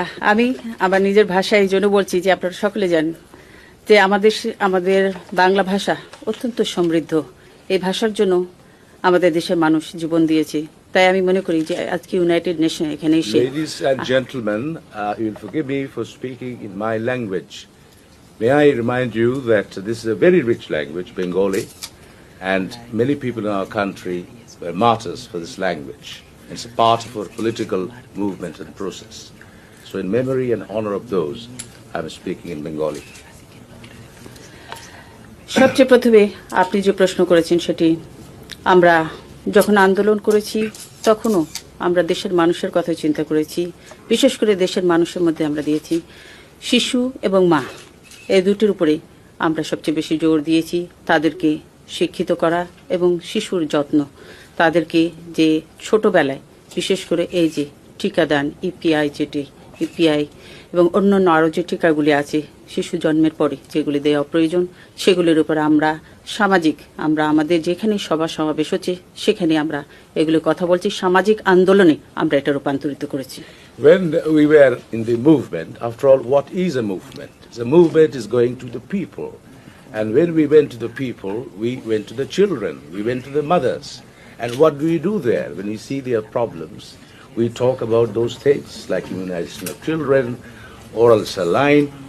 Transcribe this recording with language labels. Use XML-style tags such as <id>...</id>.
<bn>আমি আমার নিজের ভাষায় এই জন্য বলছি যে আপনারা সকলে জানেন যে আমাদের বাংলা ভাষা অত্যন্ত সমৃদ্ধ। এই ভাষার জন্য আমাদের দেশের মানুষ জীবন দিয়েছে। তাই আমি মনে করি যে আজকে ইউনাইটেড নেশন এখানে এসে</bn> <en>Ladies and gentlemen, you'll forgive me for speaking in my language. May I remind you that this is a very rich language, Bengali, and many people in our country were martyrs for this language. It's a part of our political movement and process. So in memory and honor of those, I'm speaking in Bengali.</en> <bn>সবচেয়ে প্রথমে আপনি যে প্রশ্ন করেছেন সেটি আমরা যখন আন্দোলন করেছি তখনও আমরা দেশের মানুষের কথা চিন্তা করেছি। বিশেষ করে দেশের মানুষের মধ্যে আমরা দিয়েছি শিশু এবং মা, এই দুটির উপরে আমরা সবচেয়ে বেশি জোর দিয়েছি। তাদেরকে শিক্ষিত করা এবং শিশুর যত্ন, তাদেরকে যে ছোটবেলায় বিশেষ করে এই যে টিকাদান ইপিআই এবং অন্যান্য আরও যে টিকাগুলি আছে শিশু জন্মের পরে যেগুলি দেওয়া প্রয়োজন, সেগুলির উপর আমরা আমরা আমাদের যেখানে সমাবেশ হচ্ছে সেখানে আমরা এগুলো কথা বলছি। সামাজিক আন্দোলনে আমরা এটা রূপান্তরিত করেছি।</bn> <en>When we were in the movement, after all, what is a movement? The movement is going to the people. And when we went to the people, we went to the children, we went to the mothers. And what do we do there? When we see their problems, we talk about those things like immunization of children, oral saline.</en>